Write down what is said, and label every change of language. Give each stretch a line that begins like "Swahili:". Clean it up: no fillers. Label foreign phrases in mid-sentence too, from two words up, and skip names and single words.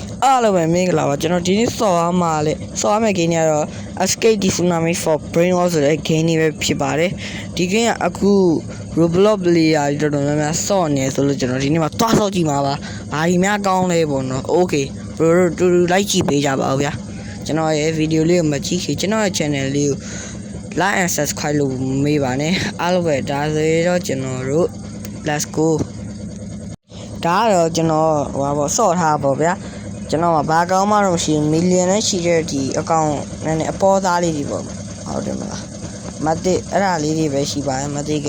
Burmese: အားလုံးပဲမင်္ဂလာပါကျွန်တော်ဒီနေ့ဆော်အားမှာလေဆော်အားမဲ့ game တွေကတော့ Escape the Tsunami for Brainwash ဆိုတဲ့ game တွေပဲဖြစ်ပါတယ်ဒီ game ကအခု Roblox player တွေတော်တော်များများဆော့နေဆိုလို့ကျွန်တော်ဒီနေ့မှာတွားဆော့ကြည့်မှာပါဘာကြီးများကောင်းလဲပေါ့နော်
English: Okay bro
Burmese: တူတူလိုက်ကြည့်ပေးကြပါဦးဗျာကျွန်တော်ရဲ့ video လေးကိုမကြည့်ခင်ကျွန်တော်ရဲ့ channel လေးကို
English: like and subscribe
Burmese: လုပ် မေးပါနဲ့အားလုံးပဲဒါဆိုတော့ကျွန်တော်တို့
English: let's go
Burmese: ဒါကတော့ကျွန်တော်ဟိုပါပေါ့ဆော့ထားပါဗျာကျွန်တော်ကဘာကောင်းမှတော့မရှိမီလီယံနဲ့ရှိတဲ့ဒီအကောင့်နဲ့အပေါ်သားလေးတွေပေါ့ဟုတ်တယ်မလားမတိအဲ့ဒါလေးတွေပဲရှိပါတယ်မတိက